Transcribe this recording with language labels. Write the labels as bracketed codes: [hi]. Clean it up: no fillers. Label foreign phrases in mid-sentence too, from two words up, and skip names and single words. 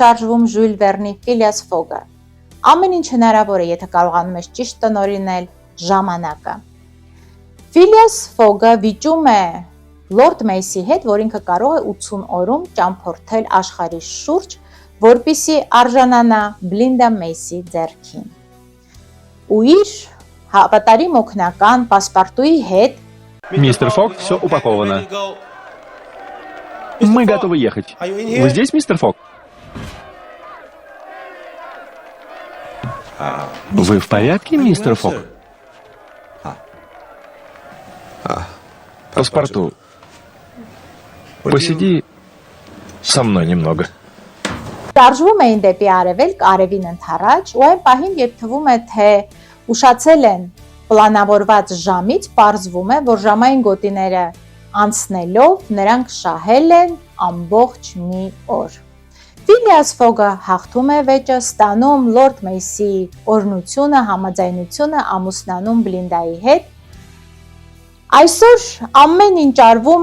[hy] շարժվում Ժյուլ Վերնի Ֆիլիաս Ֆոգը։ Ամեն ինչ հնարավոր է, եթե կարողանում ես ճիշտ տնօրինել ժամանակը։ Ֆիլիաս Ֆոգը վիճում է Լորդ Մեյսի հետ, որ ինքը կարող է 80 օրում ճամփորդել աշխարհի շուրջ, որպեսզի արժանանա Բլինդա Մեյսի ձեռքին։ Ու իր հավատարիմ օգնական Պասպարտուի հետ [ru] Мистер Фок, все упаковано. Мы готовы ехать. Вы здесь, мистер Фок? Вы в порядке, мистер Фок? Паспорту. Посиди со мной немного. [hy] շարժվում էին դեպի արևելք, արևին ընդառաջ, ու այն պահին, երբ թվում է, թե ուշացել են պլանավորված ժամից, պարզվում է, որ ժամային գոտիները անցնելով նրանք շահել են ամբողջ մի օր։ Ֆիլիաս Ֆոգը հաղթում է վեճը, ստանում Լորդ Մեյսի օրհնությունը, համաձայնությունը, ամուսնանում Բլինդայի հետ։ Այսօր ամեն ինչ արվում